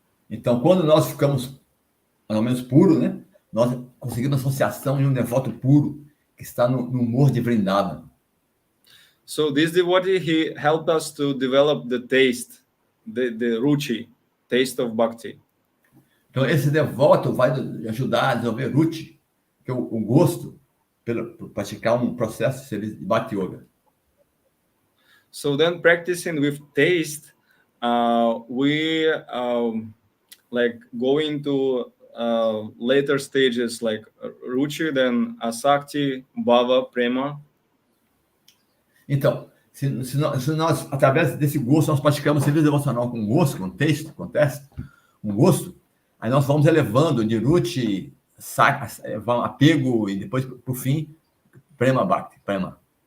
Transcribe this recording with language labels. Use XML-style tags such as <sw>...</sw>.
<pt>Então, quando nós ficamos mais ou menos puros, né? Nós conseguimos associação de um devoto puro que está no humor de Vrindavan.</pt> <en>So this devotee, he helped us to develop the taste, the ruchi, taste of bhakti.</en> <pt>Então, esse devoto vai ajudar a desenvolver ruchi, que é o gosto por praticar um processo de Bhakti Yoga.</pt> <en>So then, practicing with taste, we like go into later stages like ruchi, then asakti, bhava, prema.</en> <pt>Então, se nós, através desse gosto, nós praticamos serviço devocional com gosto, com texto, com teste, com gosto, aí nós vamos elevando de ruchi, apego e depois, por fim, prema bhakti, prema.</pt>